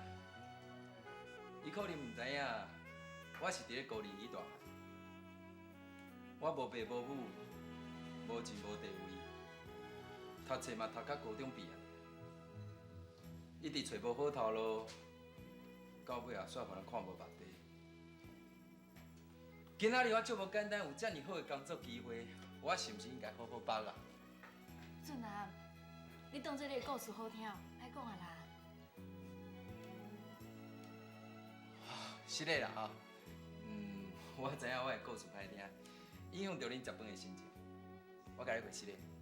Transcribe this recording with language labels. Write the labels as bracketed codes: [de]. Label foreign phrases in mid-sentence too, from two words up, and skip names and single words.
[nan] 伊可能毋知影，我是伫咧孤儿院大汉，我无爸无母，无钱无地位，读册嘛读到高中毕业，一直找无好头路，到尾也煞互人看无目地。今仔日我足无简单，有遮尔好的工作机会，我是毋是应该好好把握？俊南，你当做你的故事好听，爱讲啊啦。是的啦哈，我知影我的故事歹听，影响到恁食饭的心情，我甲你回是的。